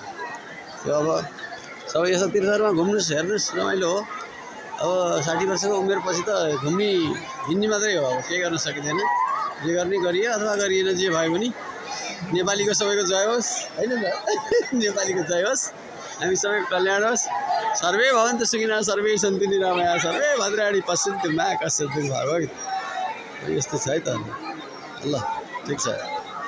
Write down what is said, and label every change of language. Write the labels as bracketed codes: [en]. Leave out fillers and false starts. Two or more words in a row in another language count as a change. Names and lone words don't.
[ne] यो अब सबै यस्तो तीर्थहरूमा घुम्नुहोस्, हेर्नुहोस्, रमाइलो हो। अब 60 वर्षको उमेरपछि त हिँड्ने मात्रै हो, अब केही गर्न सकिँदैन। जे गर्ने गरियो अथवा गरिएन, जे भयो पनि नेपालीको सबैको जय होस्, होइन त? नेपालीको जय होस्, हामी सबैको कल्याण होस्। [sa] सर्वे भवन्तु सुखिनः, सर्वे सन्तु निरामया, सर्वे भद्राणि पश्यन्तु मा कश्चित् दुःखभाग्। [ne] यस्तो छ है त। ल ठिक छ।